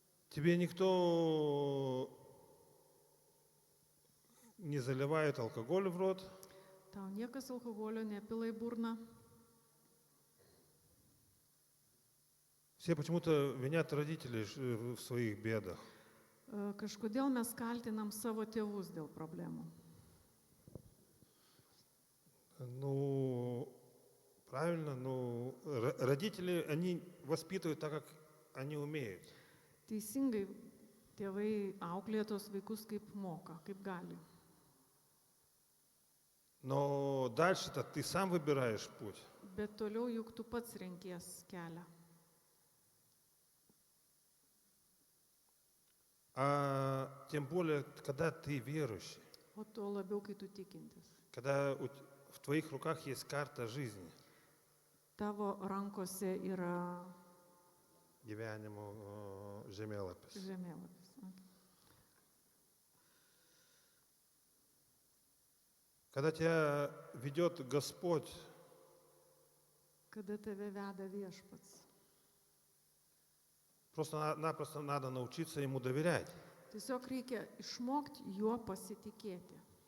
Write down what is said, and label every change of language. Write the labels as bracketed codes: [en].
[ru] Тебе никто не заливает алкоголь в рот, [lt] Tau niekas alkoholio nepila į burną. [ru] все почему-то винят родителей в своих бедах. [lt] Kažkodėl mes kaltinam savo tėvus dėl problemų. [ru] Ну, правильно, ну, родители, они воспитывают так, как они умеют. [lt] Teisingai, tėvai auklėja tos vaikus kaip moka, kaip gali. [ru] Но дальше-то ты сам выбираешь путь. [lt] Bet toliau juk tu pats renkies kelią. [ru] А тем более, когда ты верующий, [lt] O tuo labiau, kai tu tikintis. [ru] когда в твоих руках есть карта жизни, [lt] Tavo rankose yra gyvenimo žemėlapis. žemėlapis. Okay. [ru] Когда тебя ведет Господь, [lt] Kada tave veda viešpats. [ru] просто-напросто надо научиться Ему доверять. [lt] Tiesiog reikia išmokti juo pasitikėti.